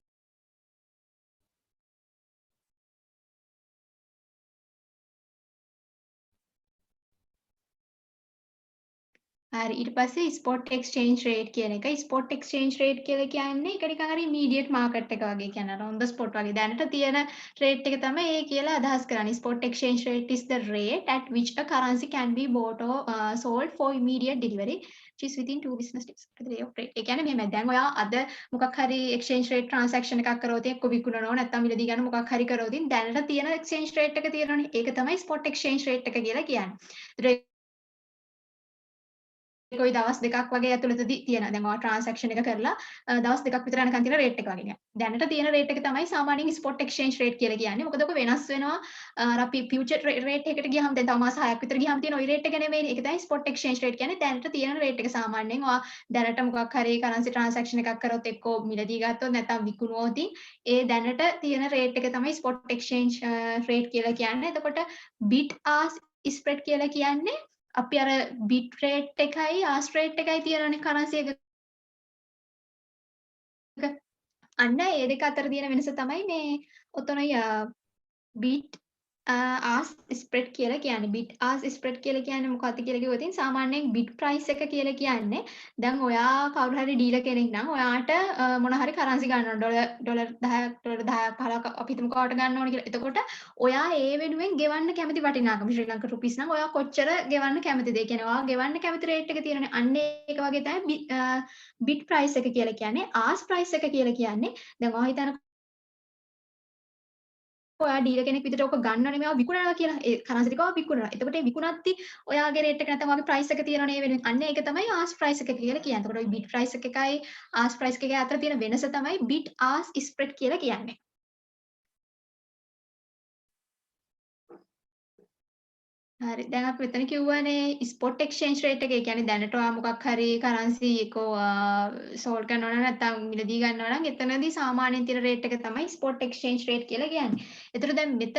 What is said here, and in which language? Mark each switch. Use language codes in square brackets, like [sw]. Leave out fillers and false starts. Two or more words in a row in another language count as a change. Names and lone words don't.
[si] හරි ඊට පස්සේ [en] spot exchange rate [si] කියන එක [en] spot exchange rate [si] කියලා කියන්නේ ඒක නිකන් හරි [en] immediate market [si] එක වගේ කියන්නේ [en] on the spot [si] වගේ දැනට තියෙන [en] rate [si] එක තමයි ඒ කියලා අදහස් කරන්නේ [en] spot exchange rate is the rate at which a currency can be bought or sold for immediate delivery which is within 2 business days at the day of trade. [si] ඒ කියන්නේ මෙහෙම දැන් ඔයා අද මොකක් හරි [en] exchange rate transaction [si] එකක් කරවොත් එක්ක විකුණනවා නැත්නම් මිලදී ගන්න මොකක් හරි කරවොත් දැනට තියෙන [en] exchange rate [si] එක තියෙනවනේ ඒක තමයි [en] spot exchange rate [si] එක කියලා කියන්නේ. කොයි දවස් දෙකක් වගේ ඇතුළතදී තියෙන දැන් ඔයා ට්‍රාන්සැක්ෂන් එක කරලා දවස් දෙකක් විතර යනකම් තියෙන රේට් එක වගේ නෑ. දැනට තියෙන රේට් එක තමයි සාමාන්‍යයෙන් [en] spot exchange rate [si] කියලා කියන්නේ. මොකද ඔක වෙනස් වෙනවා. අර අපි [en] future rate [si] එකකට ගියාම දැන් තව මාස 6ක් විතර ගියාම තියෙන ওই රේට් එක නෙමෙයිනේ. ඒක තමයි [en] spot exchange rate [si] කියන්නේ. දැනට තියෙන රේට් එක සාමාන්‍යයෙන් ඔයා දැනට මොකක් හරි [en] currency transaction [si] එකක් කරොත් එක්කෝ මිලදී ගත්තොත් නැත්නම් විකුණුවොත් ඒ දැනට තියෙන රේට් එක තමයි [en] spot exchange rate [si] කියලා කියන්නේ. එතකොට [en] bid ask spread [si] කියලා කියන්නේ අපි අර [en] bit rate [si] එකයි [en] ask rate [si] එකයි තියෙනනේ currency එක. අන්න ඒ දෙක අතර තියෙන වෙනස තමයි මේ ඔතනයි [en] bit ask spread [si] කියලා කියන්නේ. [en] bit ask spread [si] කියලා කියන්නේ මොකක්ද කියලා කිව්වොත් සාමාන්‍යයෙන් [en] bid price [si] එක කියලා කියන්නේ දැන් ඔයා කවුරු හරි ඩීලර් කෙනෙක් නම් ඔයාට මොන හරි currency ගන්න ඕන ඩොලර් 10ක් 15ක් අපි හිතමුකෝ ඔයාට ගන්න ඕන කියලා. එතකොට ඔයා ඒ වෙනුවෙන් ගෙවන්න කැමති වටිනාකම ශ්‍රී ලංකා රුපීස් නම් ඔයා කොච්චර ගෙවන්න කැමතිද? ඒ කියන්නේ ඔයා ගෙවන්න කැමති රේට් එක තියෙනනේ. අන්න ඒක වගේ තමයි [en] bid price [si] එක කියලා කියන්නේ. [en] ask price [si] එක කියලා කියන්නේ දැන් ඔයා හිතන ඔයා ඩීලර් කෙනෙක් විදිහට ඔක ගන්නවනේ මේවා විකුණනවා කියලා. ඒ කරන්සි ටික ඔයා විකුණනවා. එතකොට ඒ විකුණද්දි ඔයාගේ රේට් එක නැත්නම් ඔයාගේ ප්‍රයිස් එක තියෙනවනේ ඒ වෙනුවෙන්. අන්න ඒක තමයි [en] ask price [si] එක කියලා කියන්නේ. එතකොට ඔය [en] bid price [si] එකයි [en] ask price [si] එකේ අතර තියෙන වෙනස තමයි [en] bid ask spread [si] කියලා කියන්නේ. හරි දැන් අපි මෙතන කිව්වනේ [en] spot exchange rate [si] එක. ඒ කියන්නේ දැනට ඔයා මොකක් හරි කරන්සි එක සෝල්ඩ් කරනවා නම් නැත්නම් මිලදී ගන්නවා නම් එතනදී සාමාන්‍යයෙන් තියෙන රේට් එක තමයි [en] spot exchange rate [si] කියලා කියන්නේ.